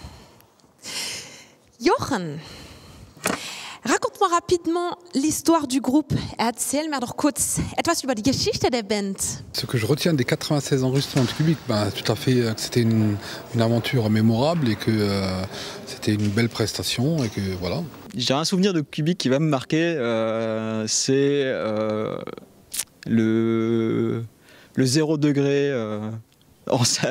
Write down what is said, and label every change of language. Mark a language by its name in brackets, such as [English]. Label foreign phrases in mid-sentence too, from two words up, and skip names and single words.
[French] Jochen, raconte-moi rapidement l'histoire du groupe. [German] Erzähl mir doch kurz etwas über die Geschichte der Band. [French] Ce que je retiens des 96 enregistrements de Kubik, tout à fait que c'était une aventure mémorable et que c'était une belle prestation et que voilà. J'ai un souvenir de Kubik qui va me marquer, c'est le 0 degré en salle.